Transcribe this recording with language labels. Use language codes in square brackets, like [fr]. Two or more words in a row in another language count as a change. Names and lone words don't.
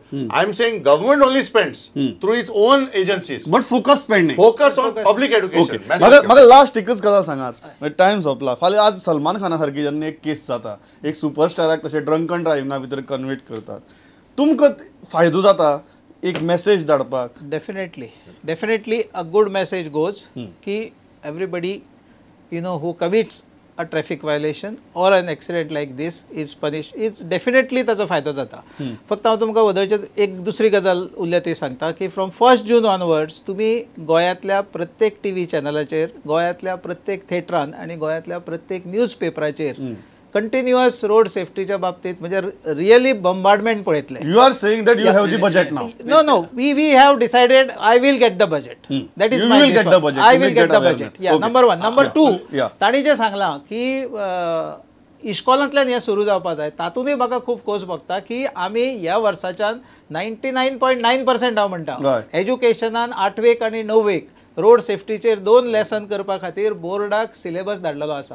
[en] I am saying government only spends through its own agencies. But focus spending. Focus on public education. [kok] म्हाका लास्ट एकच गजाल सांगात. टायम सोंपला. फाल्यां आज सलमान खाना सारकी जेन्ना एक केस जाता, एक सुपरस्टाराक तशें [en] drunken driving [kok] भितर कन्विक्ट करतात, तुमकां फायदो जाता एक मेसेज धाडपाक? [en] Definitely a good message goes की everybody who commits a traffic violation or an accident like this is punished. It's definitely [kok] ताचो फायदो जाता. फक्त हांव तुमकां वदळचें एक दुसरी गजाल उरल्या ती सांगता की [en] from 1 June onwards [kok] तुमी गोंयांतल्या प्रत्येक [en] TV channel, [kok] गोंयांतल्या प्रत्येक थिएटरान आनी गोंयांतल्या प्रत्येक [en] news paper continuous road safety [kok] बाबतीत म्हणजे [en] really bombardment [kok] पळयतले. [en] You are saying that you have the budget now. No. We have decided I will get the budget. That is my get the budget. I will get the budget. Yeah, number 1. Number 2. [kok] ताणी जे सांगलां की इश्कॉलांतल्यान हें सुरू जावपा जाय, तातूंतय म्हाका खूब खोस भोगता की आमी ह्या वर्साच्यान 99.9% हांव म्हणटा एज्युकेशनान 8वेक आनी 9वेक [en] road safety [kok] 2 लेसन करपा खातीर [en] board syllabus [kok] धाडलेलो आसा.